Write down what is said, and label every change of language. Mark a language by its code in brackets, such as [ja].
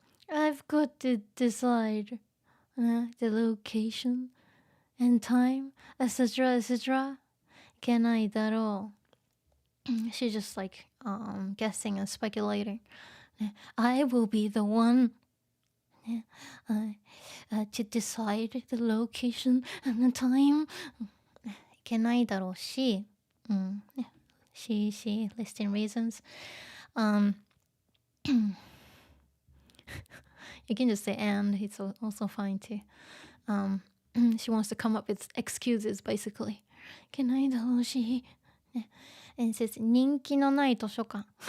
[en] I've got to decide the location and time, etc., etc. [ja] いけないだろう。 [en] She's just like guessing and speculating. I will be the one to decide the location and the time. [ja] いけないだろうし、 [en] she listing reasons. You can just say and, it's also fine too. She wants to come up with excuses basically. [ja] いけないだろうし、 [en] And it says [ja] 人気のない図書館。